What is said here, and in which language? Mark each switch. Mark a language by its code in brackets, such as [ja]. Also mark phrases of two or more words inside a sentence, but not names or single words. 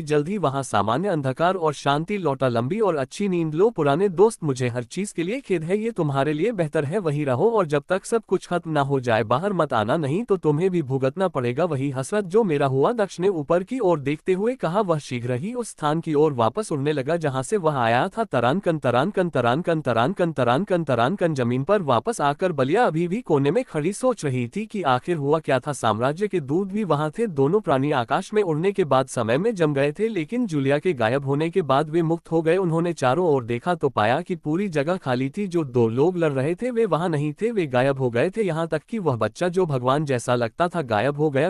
[hi] जल्द ही वहां सामान्य अंधकार और शांति लौटा। लंबी और अच्छी नींद लो पुराने दोस्त, मुझे हर चीज के लिए खेद है, ये तुम्हारे लिए बेहतर है वही रहो और जब तक सब कुछ खत्म ना हो जाए बाहर मत आना, नहीं तो तुम्हें भी भुगतना पड़ेगा वही हसरत जो मेरा हुआ। दक्ष ने ऊपर की ओर देखते हुए कहा। वह शीघ्र ही उस स्थान की ओर वापस उड़ने लगा जहां से वह आया था। तरान कन तरान कन तरान कन तरान कन तरान कन तरान कन। जमीन पर वापस आकर बलिया अभी भी कोने में खड़ी सोच रही थी कि आखिर हुआ क्या था। साम्राज्य के दूत भी वहां थे। दोनों प्राणी आकाश में उड़ने के बाद समय में जम गए थे, लेकिन जूलिया के गायब होने के बाद वे मुक्त हो गए। उन्होंने चारों ओर देखा तो पाया कि पूरी जगह खाली थी। जो दो लोग लड़ रहे थे वे वहां नहीं थे, वे गायब हो गए थे। यहाँ तक कि वह बच्चा जो भगवान जैसा लगता था गायब हो गया।